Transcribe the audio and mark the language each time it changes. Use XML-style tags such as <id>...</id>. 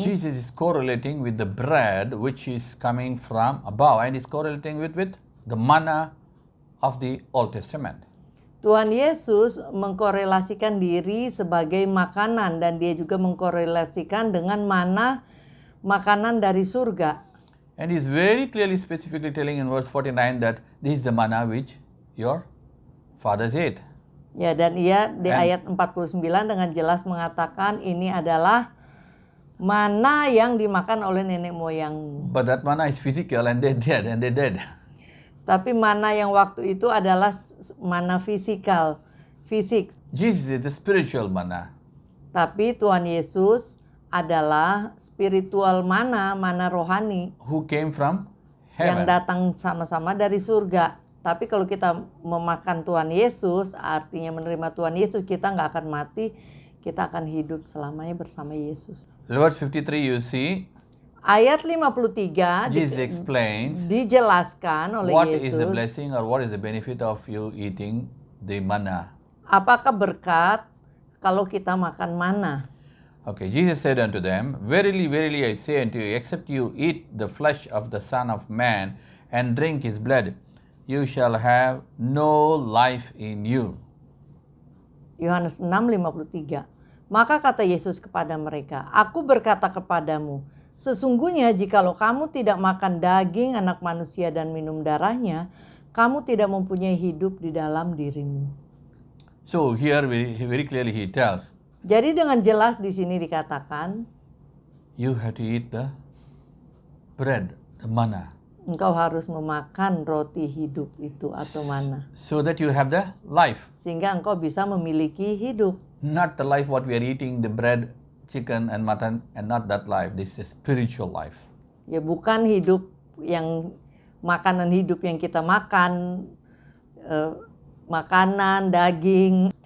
<en>Jesus is correlating with the bread which is coming from above, and is correlating with the manna of the Old Testament.</en> <id>Tuhan Yesus mengkorelasikan diri sebagai makanan dan dia juga mengkorelasikan dengan mana makanan dari surga.</id> <en>And he's very clearly specifically telling in verse 49 that this is the manna which your fathers ate.</en> <id>Ya, dan ia di</id> <en>And-</en> <id>ayat 49 dengan jelas mengatakan ini adalah mana yang dimakan oleh nenek moyangmu.</id> <en>But that manna is physical and they're dead and they're dead.</en> <id>Tapi mana yang waktu itu adalah mana fisikal, fisik.</id> <en>Jesus is the spiritual manna.</en> <id>Tapi Tuhan Yesus adalah spiritual mana rohani</id> <en>Who came from</en> <id>yang</id> <en>heaven.</en> <id>datang sama-sama dari surga. Tapi kalau kita memakan Tuhan Yesus, artinya menerima Tuhan Yesus, kita nggak akan mati, kita akan hidup selamanya bersama Yesus.</id> <en>Verse 53 you see,</en> <id>Ayat 53</id> <en>Jesus explains</en> <id>dijelaskan oleh</id> <en>what is the</en> <id>Yesus</id> <en>blessing or what is the benefit of you eating the manna.</en> <id>apakah berkat kalau kita makan mana.</id> <en>Okay, Jesus said unto them, verily, verily, I say unto you, except you eat the flesh of the Son of Man and drink his blood, you shall have no life in you.</en> <id>Yohanes 6:53. Maka kata Yesus kepada mereka, Aku berkata kepadamu, sesungguhnya jikalau kamu tidak makan daging anak manusia dan minum darahnya, kamu tidak mempunyai hidup di dalam dirimu. So here very clearly he tells, Jadi dengan jelas di sini dikatakan, you have to eat the bread, the manna, engkau harus memakan roti hidup itu atau mana, so that you have the life. sehingga engkau bisa memiliki hidup.</id> <en>Not the life what we are eating, the bread, chicken and mutton, and not that life. This is a spiritual life.</en> <id>Ya bukan hidup yang makanan hidup yang kita makan, makanan, daging.</id>